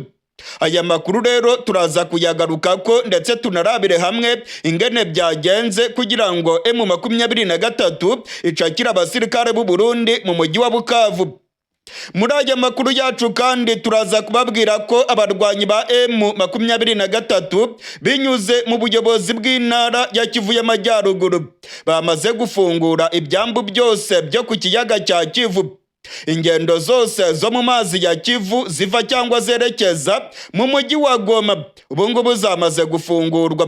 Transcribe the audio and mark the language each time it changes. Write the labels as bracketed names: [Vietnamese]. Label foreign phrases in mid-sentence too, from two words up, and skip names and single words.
[Rundi] Aya makuru rero turaza kuyagaruka ko ndetse tunarabire hamwe ingene byagenze kugira ngo M23 icakira abasirikare b'u Burundi mu mujyi wa Bukavu. [Kinyarwanda] Muri aya makuru yacu kandi turaza kubabwira ko abarwanyi ba M23 binyuze mu buyobozi bw'intara ya Kivu y'Amajyaruguru bamaze gufungura ibyambu byose byo ku kiyaga cya Kivu. Ingendo zose zo mu mazi ya Kivu ziva cyangwa zerekeza mu mujyi wa Goma ubu ngubu zamaze gufungurwa.